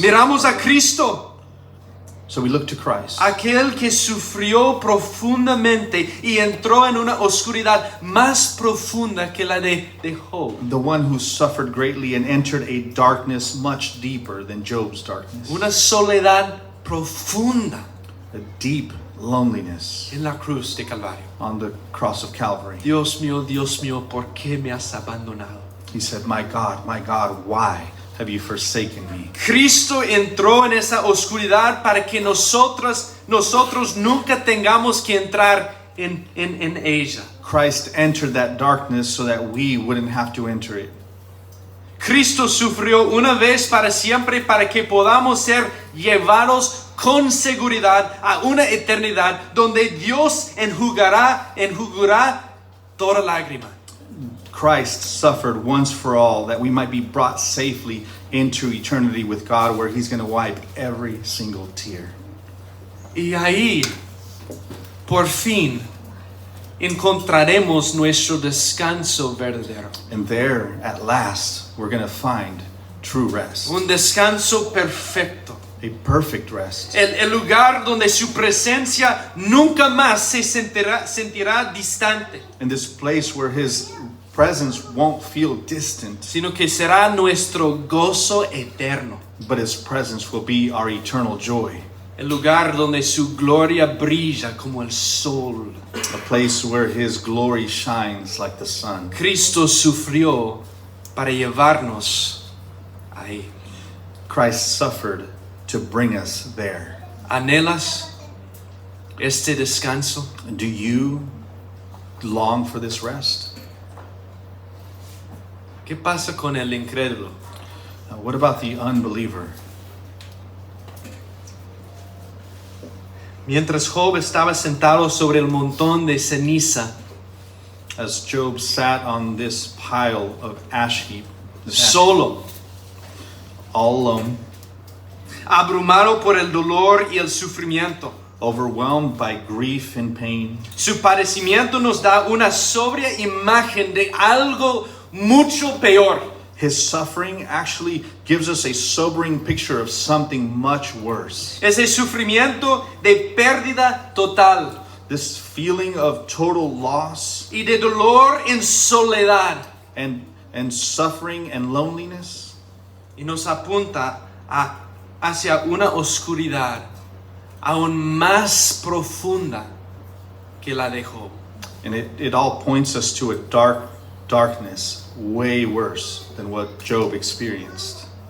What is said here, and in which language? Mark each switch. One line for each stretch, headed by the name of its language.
Spanish: Miramos a Cristo,
English: So we look to Christ,
Spanish: aquel que sufrió profundamente y entró en una oscuridad más profunda que la de Job.
English: the one who suffered greatly and entered a darkness much deeper than Job's darkness.
Spanish: Una soledad profunda
English: A deep loneliness
Spanish: en la cruz de Calvario.
English: on the cross of Calvary.
Spanish: Dios mío, ¿por qué me has abandonado?
English: He said, my God, why have you forsaken me?
Spanish: Cristo entró en esa oscuridad para que nosotros nunca tengamos que entrar en ella.
English: Christ entered that darkness so that we wouldn't have to enter it.
Spanish: Cristo sufrió una vez para siempre para que podamos ser llevados con seguridad a una eternidad donde Dios enjugará toda lágrima.
English: Christ suffered once for all that we might be brought safely into eternity with God, where he's going to wipe every single tear.
Spanish: Y ahí, por fin, encontraremos nuestro descanso verdadero.
English: And there, at last, we're going to find true rest.
Spanish: Un descanso perfecto.
English: a perfect rest.
Spanish: El lugar donde su presencia nunca más se sentirá distante,
English: In this place where His presence won't feel distant,
Spanish: sino que será nuestro gozo eterno.
English: but His presence will be our eternal joy.
Spanish: El lugar donde su gloria brilla como el sol.
English: A place where His glory shines like the sun.
Spanish: Cristo sufrió para llevarnos ahí.
English: Christ suffered to bring us there.
Spanish: ¿Anhelas este descanso?
English: Do you long for this rest?
Spanish: ¿Qué pasa con el incrédulo?
English: What about the unbeliever?
Spanish: Mientras Job estaba sentado sobre el montón de ceniza,
English: As Job sat on this pile of ash heap, this ash-
Spanish: solo,
English: all alone,
Spanish: abrumado por el dolor y el sufrimiento.
English: overwhelmed by grief and pain,
Spanish: Su padecimiento nos da una sobria imagen de algo mucho peor.
English: his suffering actually gives us a sobering picture of something much worse.
Spanish: Ese sufrimiento de pérdida total
English: This feeling of total loss
Spanish: y de dolor en soledad.
English: and suffering and loneliness,
Spanish: Y nos apunta hacia una oscuridad aún más profunda que la de Job.
English: and it all points us to a darkness way worse than what Job experienced.